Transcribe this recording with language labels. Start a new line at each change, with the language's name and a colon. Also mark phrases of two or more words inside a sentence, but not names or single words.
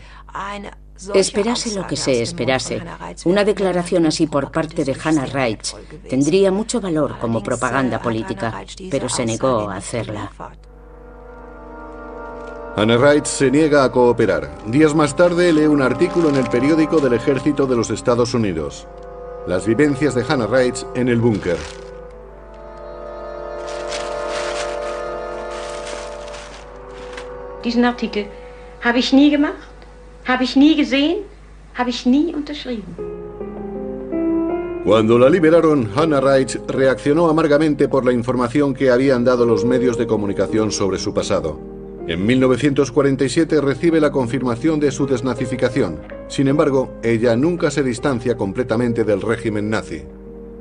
Spanish: Esperase lo que se esperase, una declaración así por parte de Hannah Reitsch tendría mucho valor como propaganda política, pero se negó a hacerla. Hannah Reitsch se niega a cooperar. Días más tarde lee un artículo en el periódico del Ejército de los Estados Unidos. Las vivencias de Hannah Reitsch en el búnker.
German: Diesen Artikel habe ich nie gemacht, habe ich nie gesehen, habe ich nie unterschrieben.
Spanish: Cuando la liberaron, Hannah Reitsch reaccionó amargamente por la información que habían dado los medios de comunicación sobre su pasado. En 1947 recibe la confirmación de su desnazificación. Sin embargo, ella nunca se distancia completamente del régimen nazi.